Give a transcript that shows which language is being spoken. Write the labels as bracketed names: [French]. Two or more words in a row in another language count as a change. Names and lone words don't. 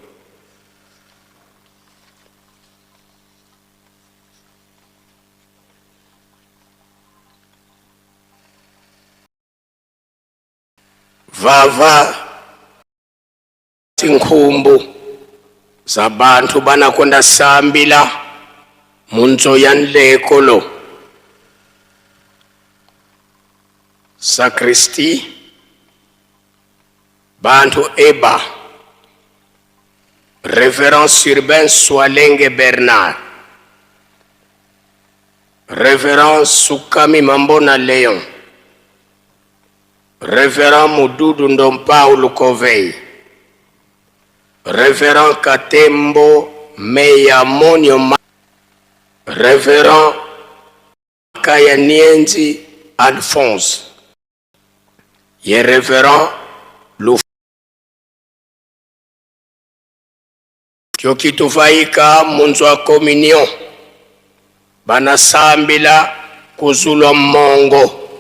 [Kongo] vava tinkhumbu zabantu banakwenda sambila munzo ya nlekolo sakristi bantu eba Révérend Urbain Swalenge Bernard, Révérend Sukami Mambona Léon, Révérend Mududu Ndompa Ulukovei, Révérend Katembo Meya Monio Révérend Kayanienzi Alphonse, ye Révérend Luf Kyokitufaika munzwa communion banasambila kuzulwa mongo.